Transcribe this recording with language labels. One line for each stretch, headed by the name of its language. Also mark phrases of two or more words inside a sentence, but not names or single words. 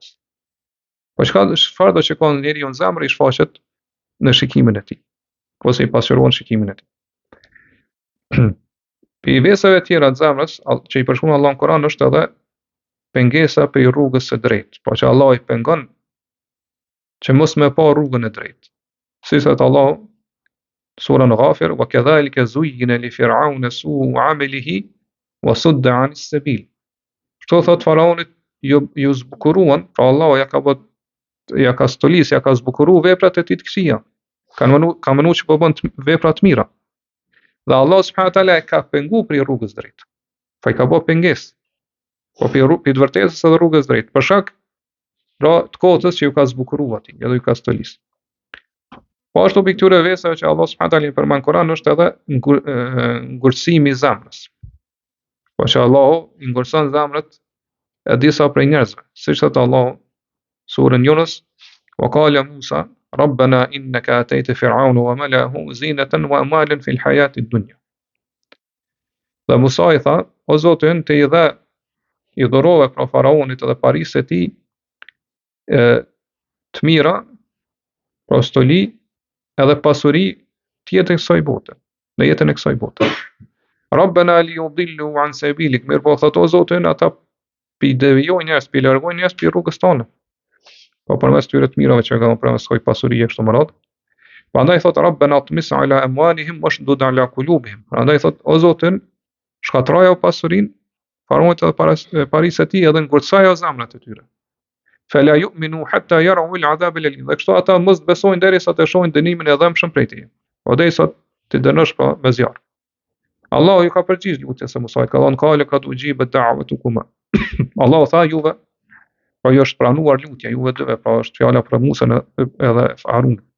Albanian: Po çfarë do shikon njeriu në zemër i shfaqet në shikimin e tij, ose i pasqyrohen shikimin e tij. Për veseve tjera të zemrës që i përshkruan Allah në Kur'an është edhe pengesa për rrugës së drejtë, po që Allah i pengon që mos me pa rrugën e drejtë. Si thot Allah surën Ghafir,
Arabic: وَكَذَلِكَ زُيِّنَ لِفِرْعَوْنَ سُوءُ عَمَلِهِ وَصُدَّ عَنِ السَّبِيلِ.
Albanian: Kështu thot faraonit ju zbukuruan, pra Allah ja ka stolis, ja ka zbukuru veprat e tij të këqija. Ka mënu që po bën vepra të mira. Dhe Allah
Arabic: سبحانه وتعالى
Albanian: e ka pengu për rrugës drejtë. Fa i ka bë pengesë. Po për të vërtetës edhe rrugës drejtë. Për shkak pra të kotës që ju ka zbukuruar atij, edhe ju ka stolis. Po ashtu për këtyre veseve që Allah
Arabic: سبحانه وتعالى
Albanian: i përmend Kur'an është edhe ngurësimi i zemrës. Po që Allah i ngurëson zemrët e disa prej njerëzve, siç thot Allah surën Yunus,
Arabic: وقال موسى ربنا إنك آتيت فرعون وملأه زينة وأموالا في الحياة الدنيا.
Albanian: Dhe Musa i tha, o Zotin, të i dha i dhurove pra faraonit edhe parisë e tij të mira, pra stoli edhe pasuri të jetën e kësaj bote, në jetën e kësaj bote.
Arabic: ربنا ليضلوا عن سبيلك,
Albanian: mirë po thot o Zotin, ata pi devijojnë njerëz, pi largojnë njerëz pi rrugës tonë. Po përmes tyre të mirave që kanë përmes kësaj pasurie kështu më radh. Prandaj thot
Arabic: ربنا اطمس على أموالهم واشدد على قلوبهم.
Albanian: Prandaj thot o Zotin, shkatrojo pasurinë, faraonit edhe parisë e tij edhe ngurtësojo zemrat e tyre.
Arabic: فلا يؤمنوا حتى يروا العذاب الأليم.
Albanian: Dhe kështu ata mos besojnë derisa të shohin dënimin e dhëmshëm prej tij. O derisa të dënosh pa me zjarr. Allahu ju ka përgjigj lutjes së Musait, ka thënë
Arabic: قال قد أجيبت دعوتكما.
Albanian: Allahu tha juve, po ju është pranuar lutja juve dyve, pra është fjala për Musën edhe Harun.